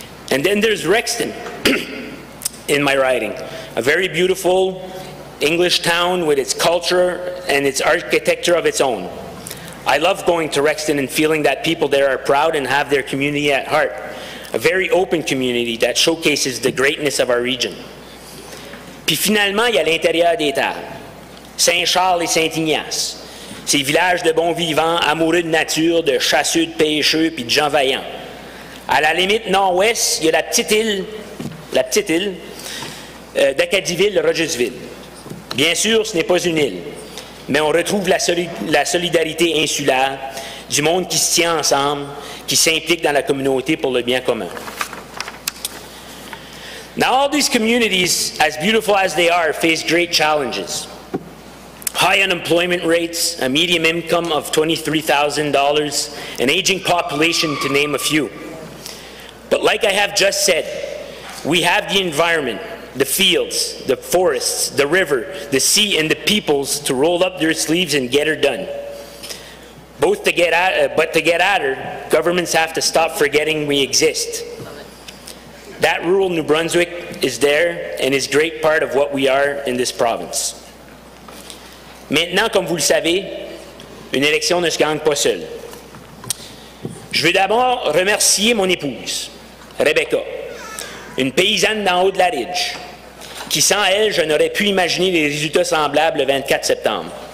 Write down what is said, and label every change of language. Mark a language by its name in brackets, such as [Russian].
[English] And then there's Rexton in my riding, a very beautiful English town with its culture and its architecture of its own. I love going to Rexton and feeling that people there are proud and have their community at heart. A very open community that showcases the greatness of our region. [French] Puis finalement, il y a l'intérieur des terres, Saint-Charles et Saint-Ignace, ces villages de bons vivants, amoureux de nature, de chasseux, de pêcheux, puis de gens vaillants. À la limite nord-ouest, il y a la petite île d'Acadiville, Rogersville. Bien sûr, ce n'est pas une île, mais on retrouve la solidarité insulaire, du monde qui se tient ensemble, qui s'implique dans la communauté pour le bien commun. [English] Now, all these communities, as beautiful as they are, face great challenges. High unemployment rates, a median income of $23,000, an aging population, to name a few. But like I have just said, we have the environment, the fields, the forests, the river, the sea, and the peoples to roll up their sleeves and get her done. But to get at her, governments have to stop forgetting we exist. That rural New Brunswick is there and is a great part of what we are in this province. [French] Maintenant, comme vous le savez, une élection ne se gagne pas seule. Je veux d'abord remercier mon épouse, Rebecca, une paysanne d'en haut de la Ridge, qui sans elle, je n'aurais pu imaginer des résultats semblables le 24 septembre.